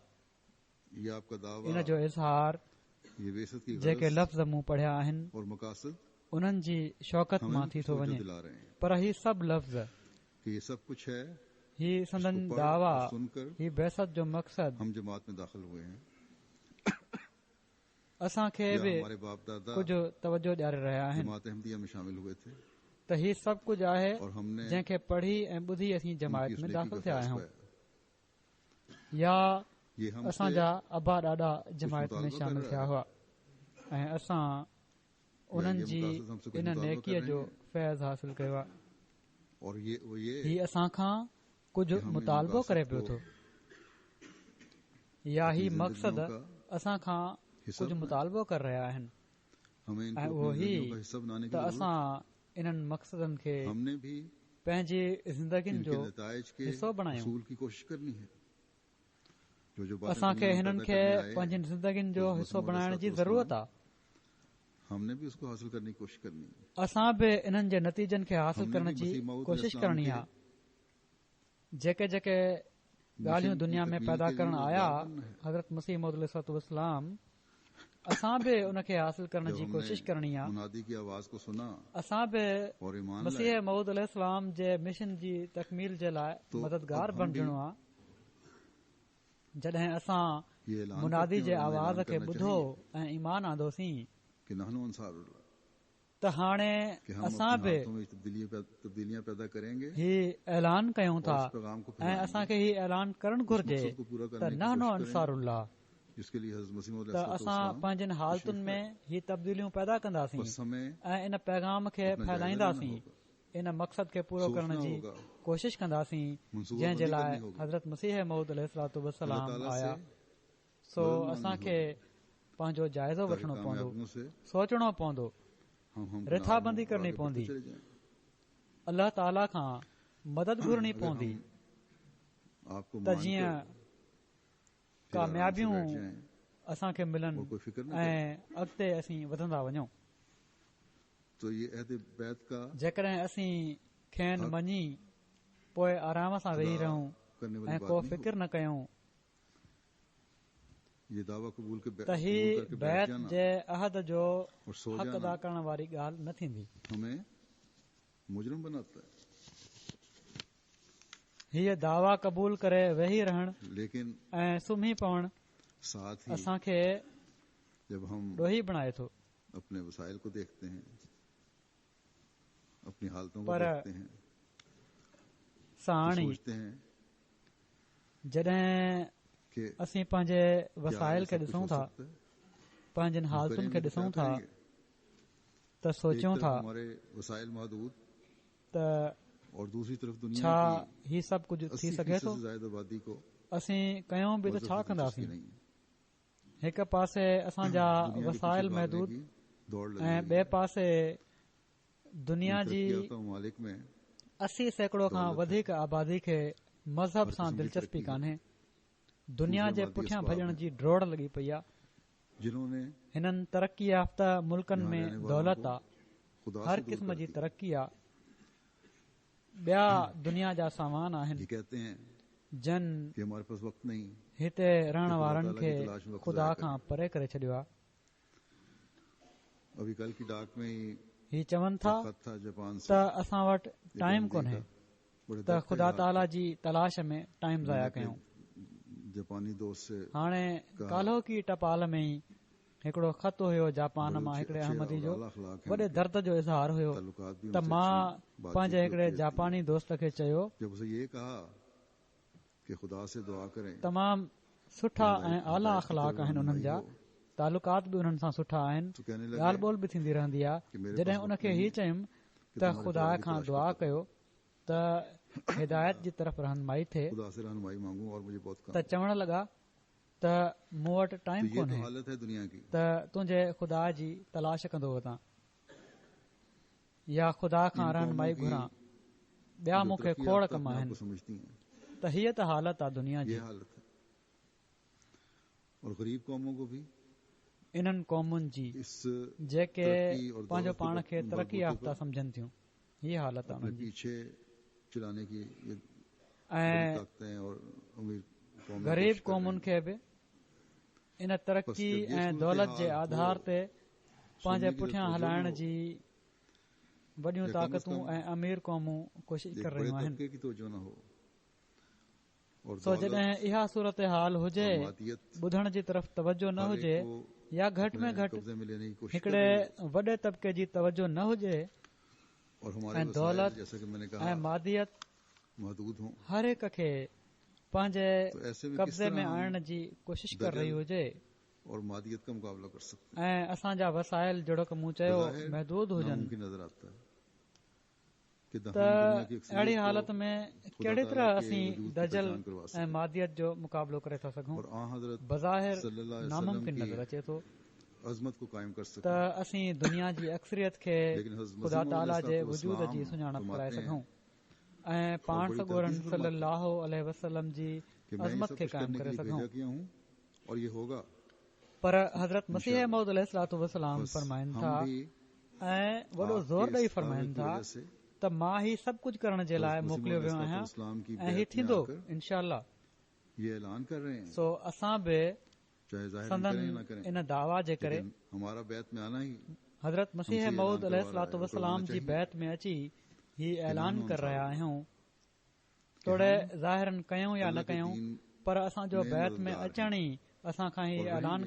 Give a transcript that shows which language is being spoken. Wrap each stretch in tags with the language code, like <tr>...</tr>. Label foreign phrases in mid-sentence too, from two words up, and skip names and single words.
<sd>इन जो इज़हार जेके लफ़्ज़ मूं पढ़िया आहिनि उन्हनि जी शौक़त मां थी थो वञे, पर ही सभु लफ़्ज़ ही संदन दावा, ही बैसत जो मक़सद असांखे बि कुझु तवजो ॾियारे रहिया आहिनि। त ही सभु कुझु आहे</sd> <ur>और हमने</ur> <sd>जंहिंखे पढ़ी ऐं ॿुधी असीं</sd> <ur>उनकी जमायत उस में नेकी दाख़िल का</ur> <sd>थिया</sd> <ur>फैज़</ur> <sd>आहियूं</sd> <ur>पाया। या ये हमसे</ur> <sd>असांजा अबा ॾाढा जमायत में</sd> <ur>मुतालबा</ur> <sd>शामिल</sd> <ur>कर</ur> <sd>थिया</sd> <ur>रहा</ur> <sd>हुआ ऐं असां उन्हनि</sd> <ur>ये</ur> <sd>जी</sd> <ur>मुतासिर हमसे कुछ इन मुतालबा कर</ur> <sd>नेकीअ</sd> <ur>रहे</ur> <sd>जो</sd> <ur>हैं।</ur> <sd>फैज़ हासिल कयो आहे</sd> <ur>और ये</ur> <sd>ही असां खां कुझु</sd> <ur>कि हम इन</ur> <sd>मुतालबो करे</sd> <ur>मक़ासद</ur> <sd>पियो</sd> <ur>को</ur> <sd>थो या ही</sd> <ur>अपनी</ur> <sd>मक़सद</sd> <ur>ज़िंदगियों का</ur> <sd>असां खां</sd> <ur>हिस्सा</ur> <sd>कुझु</sd> <ur>बनाए।</ur> <sd>मुतालबो करे रहिया आहिनि</sd> <ur>हमें इनको</ur> <sd>ऐं</sd> <ur>अपनी</ur> <sd>उहो ही</sd> <ur>ज़िंदगियों का हिस्सा बनाने की</ur> <sd>त</sd> <ur>जरूरत</ur> <sd>असां इन्हनि मक़सदनि खे</sd> <ur>है। हमने भी</ur> <sd>पंहिंजी ज़िंदगियुनि</sd> <ur>इनके</ur> <sd>जो</sd> <ur>नताइज के</ur> <sd>हिसो बणायूं</sd> <ur>हसूल की कोशिश करनी है। जो बातें</ur> <sd>असांखे</sd> <ur>दुनिया में</ur> <sd>हिननि</sd> <ur>पैदा</ur> <sd>खे</sd> <ur>करने आए,</ur> <sd>पंहिंजी ज़िंदगियुनि जो</sd> <ur>तो</ur> <sd>हिसो</sd> <ur>मसीह</ur> <sd>बणाइण जी</sd> <ur>मौद</ur> <sd>ज़रूरत आहे</sd> <ur>हमने भी उसको हासिल करने की कोशिश करनी है।</ur> <sd>असां बि इन्हनि जे नतीजनि खे हासिल</sd> <ur>हमने</ur> <sd>करण</sd> <ur>भी</ur> <sd>जी</sd> <ur>मसीह मौद</ur> <sd>कोशिश</sd> <ur>इस्लाम</ur> <sd>करणी</sd> <ur>के</ur> <sd>आहे जेके जेके ॻाल्हियूं</sd> <ur>मिशन</ur> <sd>दुनिया</sd> <ur>की</ur> <sd>में</sd> <ur>तकमील</ur> <sd>पैदा</sd> <ur>के लिए</ur> <sd>करण आया</sd> <ur>मददगार बनना है।</ur> <sd>हज़रत मसीह मौद अलैहिस्सलाम असां बि उनखे हासिल करण</sd> <ur>जब</ur> <sd>जी</sd> <ur>हमने</ur> <sd>कोशिश करणी आहे</sd> <ur>मुनादी की आवाज को सुना</ur> <sd>असां बि</sd> <ur>और ईमान</ur> <sd>मसीह</sd> <ur>लाए,</ur> <sd>मऊद अलैहिस्सलाम जे मिशन जी तकमील जे लाइ</sd> <ur>तो</ur> <sd>मददगार</sd> <ur>अब हम</ur> <sd>बणजणो</sd> <ur>भी</ur> <sd>आहे जॾहिं असां</sd> <ur>ये ऐलान</ur> <sd>मुनादी</sd> <ur>करते</ur> <sd>जे</sd> <ur>हैं और हमें</ur> <sd>आवाज़</sd> <ur>ऐलान</ur> <sd>खे</sd> <ur>करना</ur> <sd>ॿुधो</sd> <ur>चाहिए</ur> <sd>ऐं ईमान आंदोसीं</sd> <ur>कि</ur> <ar>نحن أنصار الله,</ar> <sd>त हाणे</sd> <ur>कि हम</ur> <sd>असां</sd> <ur>अपनी</ur> <sd>बि</sd> <ur>हालतों में तब्दीलियां पैदा करेंगे</ur> <sd>ही ऐलान कयूं था</sd> <ur>और इस पैगाम को</ur> <sd>ऐं</sd> <ur>फैलाएंगे।</ur> <sd>असांखे ही ऐलान करणु</sd> <ur>उस</ur> <sd>घुर्जे</sd> <ur>मकसद को पूरा</ur> <sd>त</sd> <ur>करने की</ur> <sd>नहनो</sd> <ur>कोशिश करेंगे</ur> <sd>अंसारुल्लाह</sd> <ur>जिसके लिए हज़रत मसीह मौद</ur> <sd>त असां पंहिंजनि हालतुनि में ही तब्दीलियूं पैदा कंदासीं</sd> <ur>बस हमें</ur> <sd>ऐं इन पैगाम खे</sd> <ur>अपना जाइज़ा</ur> <sd>फैलाईंदासीं</sd> <ur>लेना होगा,</ur> <sd>इन मक़सद खे पूरो</sd> <ur>सोचना</ur> <sd>करण जी</sd> <ur>होगा,</ur> <sd>कोशिश कंदासीं</sd> <ur>मंसूबा</ur> <sd>जंहिं जे</sd> <ur>बंदी</ur> <sd>लाइ</sd> <ur>करनी होगी।</ur> <sd>हज़रत मसीह मऊद अलैहिस्सलातु</sd> <ur>अल्लाह</ur> <sd>वस्सलाम</sd> <ur>ताला</ur> <sd>आया</sd> <ur>से</ur> <sd>सो</sd> <ur>मदद मांगनी</ur> <sd>असांखे पंहिंजो जाइज़ो</sd> <ur>ताकि</ur> <sd>वठणो पवंदो</sd> <ur>कामयाबियों से</ur> <sd>सोचणो पवंदो</sd> <ur>हम</ur> <sd>रिथाबंदी</sd> <ur>गुनाहों और</ur> <sd>करनी</sd> <ur>आगे बढ़ते</ur> <sd>पवंदी</sd> <ur>चले जाएं।</ur> <sd>अल्लाह ताला खां मदद घुरणी</sd> <ur>अगर</ur> <sd>पवंदी</sd> <ur>हम आपको</ur> <sd>त</sd> <ur>मानकर</ur> <sd>जीअं</sd> <ur>फिर आराम से</ur> <sd>कामयाबियूं</sd> <ur>बैठ जाएं</ur> <sd>असांखे मिलनि</sd> <ur>और कोई फिक्र न</ur> <sd>ऐं अॻिते असीं वधंदा वञूं</sd> <ur>तो ये अहद बैत का</ur> <sd>जेकॾहिं असीं खेनि</sd> <ur>हक़</ur> <sd>मञी पोइ आराम सां वेही</sd> <ur>अदा</ur> <sd>रहूं</sd> <ur>करने वाली</ur> <sd>ऐं</sd> <ur>बात</ur> <sd>को</sd> <ur>नहीं</ur> <sd>फिकिर न कयूं</sd> <ur>ये दावा कबूल के</ur> <sd>त</sd> <ur>कबूल</ur> <sd>ही</sd> <ur>करके बैठ</ur> <sd>बैत</sd> <ur>जाना</ur> <sd>जे अहद जो</sd> <ur>और सो</ur> <sd>हक़ अदा</sd> <ur>जाना</ur> <sd>करण वारी ॻाल्हि न थींदी</sd> <ur>हमें मुजरिम बनाता है।</ur> <sd>हीअ दावा क़बूल करे वेही रहण</sd> <ur>लेकिन</ur> <sd>ऐं सुम्ही पवण</sd> <ur>साथ ही</ur> <sd>असांखे</sd> <ur>जब हम</ur> <sd>ॾोही बणाए थो</sd> <ur>अपने वसाइल को देखते हैं, अपनी हालतों को</ur> <sd>पर</sd> <ur>देखते हैं, तो</ur> <sd>साणी</sd> <ur>सोचते हैं</ur> <sd>जॾहिं</sd> <ur>कि</ur> <sd>असीं पंहिंजे</sd> <ur>क्या</ur> <sd>वसाइल</sd> <ur>ये</ur> <sd>खे</sd> <ur>सब कुछ</ur> <sd>ॾिसूं</sd> <ur>हो</ur> <sd>था</sd> <ur>सकता है?</ur> <sd>पंहिंजनि</sd> <ur>हम</ur> <sd>हालतुनि खे</sd> <ur>करेंगे तो</ur> <sd>ॾिसूं</sd> <ur>क्या</ur> <sd>था</sd> <ur>करेंगे?</ur> <sd>त सोचियूं</sd> <ur>एक</ur> <sd>था</sd> <ur>तरफ हमारे वसाइल महदूद</ur> <sd>त</sd> <ur>और दूसरी तरफ दुनिया</ur> <sd>छा</sd> <ur>की</ur> <sd>ही सभु कुझु थी</sd> <ur>80%</ur> <sd>सघे थो</sd> <ur>से ज्यादा आबादी को</ur> <sd>असीं कयूं बि त</sd> <ur>मज़हब</ur> <sd>छा</sd> <ur>से दिलचस्पी</ur> <sd>कंदासीं</sd> <ur>नहीं है।</ur> <sd>हिकु पासे असांजा</sd> <ur>दुनिया के</ur> <sd>वसाइल</sd> <ur>पीछे भागने</ur> <sd>महदूद</sd> <ur>की दौड़ लगी</ur> <sd>ऐं</sd> <ur>हुई</ur> <sd>ॿिए</sd> <ur>है।</ur> <sd>पासे दुनिया</sd> <ur>इन</ur> <sd>जी</sd> <ur>तरक्की याफ्ता ममालिक में</ur> <sd>80 सैकड़ो खां</sd> <ur>दौलत</ur> <sd>वधीक आबादी खे मज़हब</sd> <ur>हर</ur> <sd>सां क़िस्म जी दिलचस्पी</sd> <ur>तरक्की</ur> <sd>कान्हे दुनिया जे</sd> <ur>दूसरे</ur> <sd>पुठियां</sd> <ur>मादी</ur> <sd>भॼण</sd> <ur>असबाब</ur> <sd>जी ड्रोड़ लॻी पई आहे</sd> <ur>जिन्होंने</ur> <sd>हिननि तरक़ी याफ़्ता मुल्कनि</sd> <ur>यहाँ</ur> <sd>में</sd> <ur>रहने वालों</ur> <sd>दौलत</sd> <ur>को</ur> <sd>आहे</sd> <ur>खुदा</ur> <sd>हर</sd> <ur>से दूर</ur> <sd>क़िस्म</sd> <ur>कर</ur> <sd>जी</sd> <ur>दिया।</ur> <sd>तरक़ी आहे ॿिया दुनिया जा सामान</sd> <ur>ये</ur> <sd>आहिनि</sd> <ur>कहते हैं</ur> <sd>जन</sd> <ur>कि हमारे पास वक्त नहीं,</ur> <sd>हिते रहण</sd> <ur>खुदा</ur> <sd>वारनि</sd> <ur>ताला</ur> <sd>खे</sd> <ur>की तलाश में वक्त</ur> <sd>ख़ुदा</sd> <ur>ज़ाया</ur> <sd>खां</sd> <ur>करें।</ur> <sd>परे करे छॾियो आहे</sd> <ur>अभी कल की डाक में ही</ur> <sd>ही चवनि था</sd> <ur>एक खत था जापान</ur> <sd>त</sd> <ur>से</ur> <sd>असां वटि</sd> <ur>एक</ur> <sd>टाइम</sd> <ur>बंदी</ur> <sd>कोन्हे</sd> <ur>का, बड़े</ur> <sd>त</sd> <ur>दर्द का</ur> <sd>ख़ुदा</sd> <ur>इजहार</ur> <sd>ताला</sd> <ur>था।</ur> <sd>जी तलाश में टाइम ज़ाया</sd> <ur>मैंने</ur> <sd>कयूं</sd> <ur>अपने जापानी दोस्त से</ur> <sd>हाणे</sd> <ur>कहा</ur> <sd>काल्हो की टपाल में ई हिकिड़ो ख़त हुयो जापान</sd> <ur>बड़े</ur> <sd>मां</sd> <ur>अच्छे-</ur> <sd>हिकिड़े</sd> <ur>अच्छे</ur> <sd>अहमदी</sd> <ur>और</ur> <sd>जो</sd> <ur>आला अखलाक हैं</ur> <sd>वॾे</sd> <ur>उनके।</ur> <sd>दर्द जो इज़हार हुयो</sd> <ur>ताल्लुकात भी</ur> <sd>त</sd> <ur>उनसे</ur> <sd>मां</sd> <ur>अच्छी, बातचीत</ur> <sd>पंहिंजे</sd> <ur>भी</ur> <sd>हिकिड़े</sd> <ur>होती रहती है।</ur> <sd>जापानी दोस्त खे चयो</sd> <ur>जब उसे ये कहा कि खुदा से दुआ करें</ur> <sd>तमामु सुठा</sd> <ur>कि</ur> <sd>ऐं आला</sd> <ur>हिदायत की</ur> <sd>अख़लाक</sd> <ur>तरफ</ur> <sd>आहिनि उन्हनि जा</sd> <ur>रहनुमाई हो।</ur> <sd>तालुकात बि उन्हनि सां सुठा आहिनि</sd> <ur>तो कहने</ur> <sd>ॻाल्हि</sd> <ur>लगे</ur> <sd>ॿोल बि थींदी रहंदी आहे</sd> <ur>कि मेरे</ur> <sd>जॾहिं</sd> <ur>पास</ur> <sd>उनखे</sd> <ur>वक्त</ur> <sd>ही</sd> <ur>नहीं</ur> <sd>चयुमि</sd> <ur>कि</ur> <sd>त</sd> <ur>तुम्हारे</ur> <sd>ख़ुदा</sd> <ur>प्यार की</ur> <sd>खां</sd> <ur>तलाश</ur> <sd>दुआ</sd> <ur>करता</ur> <sd>कयो त हिदायत जी तरफ़ रहनुमाई थिए</sd> <ur>खुदा से रहनुमाई मांगू और मुझे बहुत काम</ur> <sd>त चवण लॻा त मूं वटि</sd> <ur>तो</ur> <sd>टाइम</sd> <ur>ये तो</ur> <sd>कोन्हे</sd> <ur>हालत है दुनिया की।</ur> <sd>त तुंहिंजे ख़ुदा जी तलाश कंदो वतां या ख़ुदा खां</sd> <ur>इन</ur> <sd>रहनुमाई</sd> <ur>क़ौमों की</ur> <sd>घुरां ॿिया जो मूंखे</sd> <ur>तरक्की</ur> <sd>खोड़</sd> <ur>याफ्ता</ur> <sd>कम</sd> <ur>अपने आप</ur> <sd>आहिनि</sd> <ur>को समझती हैं,</ur> <sd>त हीअ त हालत आहे दुनिया जी</sd> <ur>ये हालत है। और गरीब कौमों को भी</ur> <sd>इन्हनि क़ौमुनि जी</sd> <ur>इस</ur> <sd>जेके</sd> <ur>तरक्की और</ur> <sd>पंहिंजो</sd> <ur>दौलत</ur> <sd>पाण</sd> <ur>के</ur> <sd>खे तरक़ी</sd> <ur>बलबूते</ur> <sd>याफ़्ता</sd> <ur>पर</ur> <sd>सम्झनि थियूं हीअ हालत आहे</sd> <ur>अपने</ur> <sd>उन्हनि जी</sd> <ur>पीछे चलाने की ये बड़ी</ur> <sd>ऐं</sd> <ur>ताकतें और अमीर कौमें</ur> <sd>ग़रीब</sd> <ur>कोशिश कर रही</ur> <sd>क़ौमुनि</sd> <ur>हैं।</ur> <sd>खे बि इन तरक़ी</sd> <ur>बस जब ये</ur> <sd>ऐं</sd> <ur>सूरत</ur> <sd>दौलत जे</sd> <ur>हाल</ur> <sd>आधार</sd> <ur>हो,</ur> <sd>ते पंहिंजे</sd> <ur>सुनने की</ur> <sd>पुठियां</sd> <ur>तवज्जो न</ur> <sd>हलाइण</sd> <ur>हो,</ur> <sd>जी वॾियूं</sd> <ur>या कम अज़</ur> <sd>ताक़तूं</sd> <ur>कम</ur> <sd>ऐं अमीर क़ौमूं कोशिश</sd> <ur>एक</ur> <sd>कर</sd> <ur>बड़े</ur> <sd>रहियूं आहिनि</sd> <ur>तबके की तवज्जो न हो और</ur> <sd>सो जॾहिं इहा सूरत हाल हुजे</sd> <ur>और मादियत</ur> <sd>ॿुधण जी तरफ़ तवजो न</sd> <ur>हर</ur> <sd>हुजे</sd> <ur>एक को</ur> <sd>या घटि में</sd> <ur>अपने</ur> <sd>घटि</sd> <ur>कब्जे में लेने की कोशिश कर</ur> <sd>हिकिड़े</sd> <ur>रही है।</ur> <sd>वॾे तबके जी तवजो न हुजे</sd> <ur>और हमारे</ur> <sd>ऐं</sd> <ur>वसाइल</ur> <sd>दौलत</sd> <ur>जैसा कि मैंने</ur> <sd>ऐं</sd> <ur>कहा</ur> <sd>मादियत</sd> <ur>महदूद हों</ur> <sd>हर हिक खे पंहिंजे</sd> <ur>तो ऐसे में किस</ur> <sd>कब्ज़े में</sd> <ur>तरह हम</ur> <sd>आणण जी कोशिश कर रही</sd> <ur>दजल</ur> <sd>हुजे</sd> <ur>और मादियत का मुकाबला कर सकते</ur> <sd>ऐं असांजा वसाइल जहिड़ो की मूं चयो</sd> <ur>बज़ाहिर</ur> <sd>महदूद हुजनि</sd> <ur>नामुमकिन नजर आता है कि</ur> <sd>त</sd> <ur>हम दुनिया की</ur> <sd>अहिड़ी</sd> <ur>अक्सरियत</ur> <sd>हालत</sd> <ur>को</ur> <sd>में</sd> <ur>खुदा</ur> <sd>कहिड़ी</sd> <ur>ताला</ur> <sd>तरह</sd> <ur>के</ur> <sd>असीं</sd> <ur>वजूद की</ur> <sd>दजल</sd> <ur>पहचान करवा</ur> <sd>ऐं</sd> <ur>सकें</ur> <sd>मादियत जो मुक़ाबलो करे था सघूं</sd> <ur>और आ हजरत</ur> <sd>बज़ाहिर</sd> <ar>صلى الله عليه وسلم</ar> <sd>नामुमकिन</sd> <ur>की</ur> <sd>नज़र अचे थो</sd> <ur>अजमत को कायम कर</ur> <sd>त</sd> <ur>सकें</ur> <sd>असीं दुनिया जी अक्सरियत खे</sd> <ur>लेकिन हज़रत</ur> <sd>ख़ुदा</sd> <ur>मसीह</ur> <sd>ताला जे</sd> <ur>मौद</ur> <sd>वजूद जी</sd> <ur>अलैहिस्सलाम</ur> <sd>सुञाणप कराए</sd> <ur>फरमाते हैं</ur> <sd>सघूं ऐं पाण</sd> <ur>बड़ी</ur> <sd>सॻोरन</sd> <ur>तरकीब फरमाते हैं</ur> <ar>صلى الله عليه وسلم</ar> <sd>जी</sd> <ur>कि मैं ये</ur> <sd>अज़मत</sd> <ur>सब</ur> <sd>खे</sd> <ur>कुछ</ur> <sd>क़ाइमु</sd> <ur>करने के</ur> <sd>करे</sd> <ur>लिए</ur> <sd>सघूं</sd> <ur>भेजा किया हूँ और ये होगा</ur> <sd>पर हज़रत मसीह</sd> <ur>इंशाअल्लाह।</ur> <sd>मौद अलैहिस्सलातु वसलाम</sd> <ur>बस</ur> <sd>फरमाइनि</sd> <ur>हम</ur> <sd>था</sd> <ur>भी</ur> <sd>ऐं वॾो</sd> <ur>आपके</ur> <sd>ज़ोर ॾेई</sd> <ur>इस दावे</ur> <sd>फरमाइनि</sd> <ur>की</ur> <sd>था</sd> <ur>वजह से</ur> <sd>त मां ही सभु कुझु करण जे लाइ</sd> <ur>हज़रत</ur> <sd>मोकिलियो वियो</sd> <ur>मसीह</ur> <sd>आहियां</sd> <ur>इस्लाम की</ur> <sd>ऐं ही</sd> <ur>बैत में</ur> <sd>थींदो</sd> <ur>आकर</ur> <sd>इनशाअल्लाह</sd> <ur>ये ऐलान कर रहे हैं</ur> <sd>सो असां बि</sd> <ur>चाहे जाहिर</ur> <sd>संदन</sd> <ur>करें या ना करें</ur> <sd>इन दावा जे करे</sd> <ur>लेकिन हमारा बैत में आना ही</ur> <sd>हज़रत मसीह</sd> <ur>हमसे</ur> <sd>मऊद</sd> <ur>ऐलान करवा रहा है और</ur> <sd>अलैहिस्सलाम</sd> <ur>करवाना</ur> <sd>जी</sd> <ur>चाहिए</ur> <sd>बैत में अची ही ऐलान</sd> <ur>नानो</ur> <sd>कर रहिया</sd> <ur>अंसार</ur> <sd>आहियूं</sd> <ur>कि</ur> <sd>तोड़े</sd> <ur>हम</ur> <sd>ज़ाहिरन कयूं या न</sd> <ur>अल्लाह के</ur> <sd>कयूं</sd> <ur>दीन</ur> <sd>पर असांजो</sd> <ur>में</ur> <sd>बैत में</sd> <ur>मददगार</ur> <sd>अचण ई असां खां ही</sd> <ur>और</ur> <sd>ऐलान</sd> <ur>रहेंगे</ur>